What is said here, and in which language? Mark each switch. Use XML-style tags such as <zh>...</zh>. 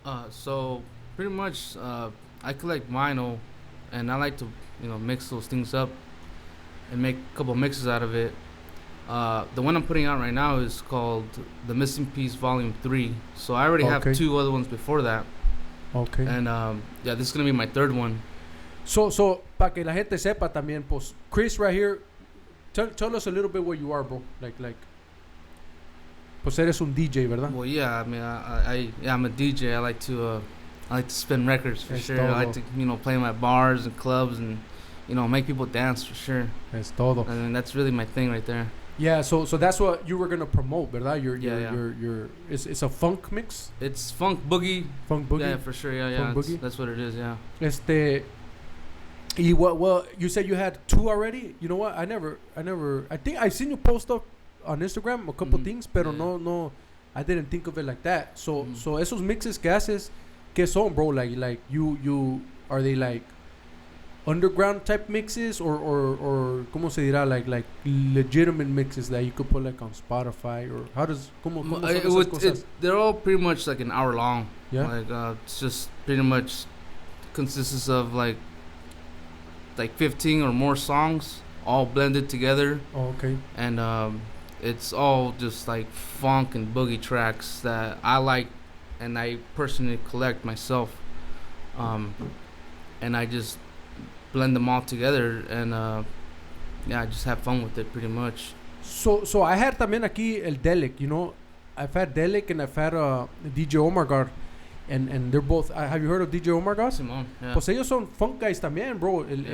<en>So pretty much, I collect vinyl, and I like to, mix those things up and make a couple mixes out of it. The one I'm putting out right now is called The Missing Piece Volume 3. So I already have two other ones before that. Okay. And this is gonna be my third one.</en> <es>So para que la gente sepa también, pues Chris</es> <en>right here. Tell us a little bit what you are, bro. Like,</en> <es>pues eres un DJ, ¿verdad?</es> <en>Well, yeah. I mean, I'm a DJ. I like to spin records for sure.</en> <es>Todo.</es> <en>I like to, play my bars and clubs and, make people dance for sure.</en> <es>Es todo.</es> <en>And that's really my thing right there. Yeah. So that's what you were gonna promote, ¿verdad? Your it's a funk mix. It's funk boogie. Funk boogie. Yeah, for sure. Yeah. Funk boogie. That's what it is. Yeah. Well, you said you had two already. You know what? I think I seen you post up on Instagram a couple things,</en> <es>pero no,</es> <en>I didn't think of it like that.</en> <es>So esos mixes que haces, ¿qué son, bro?</es> <en>Like you are they like underground type mixes or</en> <es>¿cómo se dirá?</es> <en>Like legitimate mixes that you could put like on Spotify, or how does</en> <es>¿cómo son esas cosas?</es> <en>They're all pretty much like an hour long. Yeah. Like it's just pretty much consists of like 15 or more songs all blended together. Oh, okay. And it's all just like funk and boogie tracks that I like and I personally collect myself. And I just blend them all together and I just have fun with it pretty much. So I had</en> <es>también aquí</es> <en>el Delic, I've had Delic and I've had DJ Omar Gar. And they're both. Have you heard of DJ Omar Goss?</en> <es>Simón, yeah. Pues ellos son funk guys también, bro.</es>